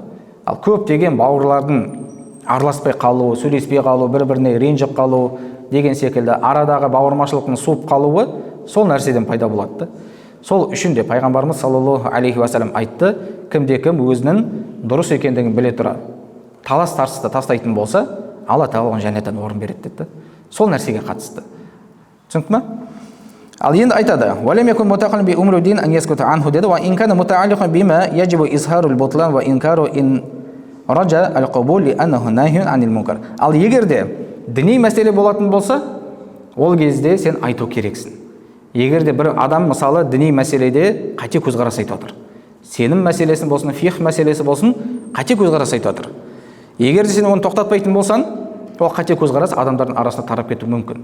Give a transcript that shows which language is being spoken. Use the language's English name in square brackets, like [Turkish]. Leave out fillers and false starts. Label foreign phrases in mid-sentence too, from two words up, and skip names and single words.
[Kazakh] Ал көптеген бауырлардың араласпай қалуы, сөйлеспей қалуы, бір-біріне ренжіп қалуы деген секілді арадағы бауырмашылықтың суып қалуы сол нәрседен пайда болады. Сол үшін де пайғамбарымыз [Arabic] саллаллаху алейхи уассалам [Kazakh] айтты, кімде-кім өзінің дұрыс екендігін біле тұра талас тартысты тастайтын болса, Алла тағала оған жәннаттан орын береді деді. Сол нәрсеге қатысты. Түсінікті ме? Ал енді айтады: [Arabic] "ولم يكن متكلما بأمر دين أن يسكت عنه" деді. "وإن كان متعلقا بما يجب إظهار البطلان وإنكار إن رجا القبول لأنه نهي عن المنكر". [Kazakh] Ал егер де діни мәселе болатын болса, ол кезде сен айту керексің. Егер де бір адам мысалы діни мәселеде қате көзқарас айтып отыр, сенім мәселесі болсын, фих мәселесі болсын, қате көзқарас айтып отыр. Егер де сен оны тоқтатпайтын болсаң, ол қате көзқарас адамдардың арасында тарап кетуі мүмкін.